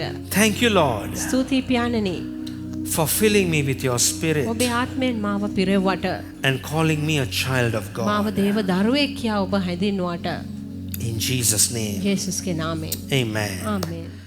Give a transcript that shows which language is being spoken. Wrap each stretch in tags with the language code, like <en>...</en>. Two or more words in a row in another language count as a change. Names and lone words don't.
<en>Thank you, Lord,</en> <si>ස්තුතියි පියාණනි.</si> <en>for filling me with your spirit</en> <si>ඔබේ ආත්මයෙන් මාව පිරෙව්වට.</si> <en>and calling me a child of</en> <si>මාව</si> <en>God.</en> <si>දේව දරුවෙක් කියා ඔබ හැඳින්වුවට.</si> <en>In Jesus' name.</en> <si>යේසුස්ගේ නාමයෙන්.</si> <en>Amen.</en> <si>ආමේන්.</si>